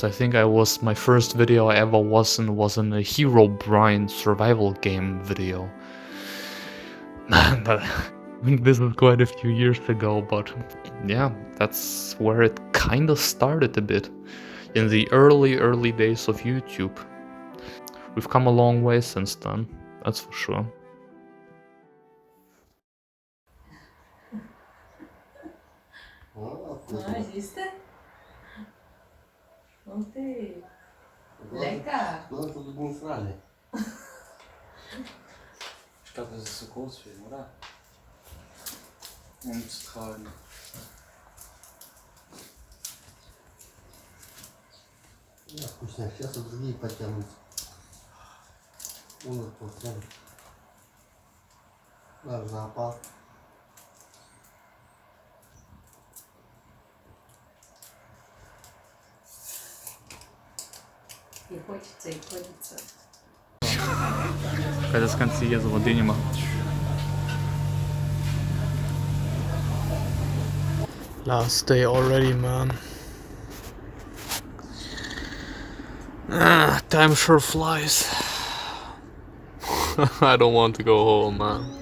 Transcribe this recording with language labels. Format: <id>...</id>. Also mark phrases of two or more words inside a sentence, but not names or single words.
<en>I think my first video I ever was in a Herobrine survival game video. But this is quite a few years ago, but yeah, that's where it kind of started a bit, in the early days of YouTube. We've come a long way since then, that's for sure.</en> <de>Siehst du? Okay. Lecker. Ich glaube, das ist zu groß für ihn, oder? Um zu tragen.</de> <ru>Да, вкусно. Сейчас и другие потянут. Вот прям. Да, в зоопарк. И хочется, и хочется.</ru> <de>Когда das Ganze hier so Dinge macht.</de> <en>Last day already, man. Time sure flies. I don't want to go home, man.</en>